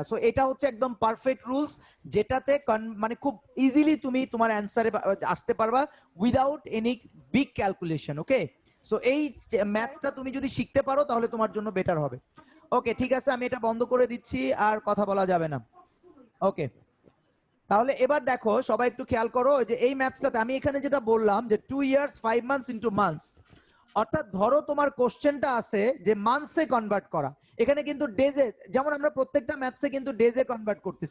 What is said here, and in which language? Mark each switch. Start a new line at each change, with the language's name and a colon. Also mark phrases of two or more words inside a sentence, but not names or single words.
Bangla: সো এটা হচ্ছে একদম
English: perfect rules,
Bangla: যেটাতে মানে খুব ইজিলি তুমি তোমার অ্যান্সারে আসতে পারবা
English: without any big calculation.
Bangla: ওকে, সো এই ম্যাথসটা তুমি যদি শিখতে পারো তাহলে তোমার জন্য বেটার হবে। ওকে ঠিক আছে, আমি এটা বন্ধ করে দিচ্ছি, আর কথা বলা যাবে না। ওকে, তাহলে এবার দেখো সবাই একটু খেয়াল করো যে এই ম্যাথসটাতে আমি এখানে যেটা বললাম যে
English: 2 years 5 months into months,
Bangla: অর্থাৎ ধরো তোমার কোশ্চেনটা আছে যে মান্থসে কনভার্ট করা, এখানে কিন্তু ডেজে, যেমন আমরা প্রত্যেকটা ম্যাথসে কিন্তু ডেজে কনভার্ট করতেছি।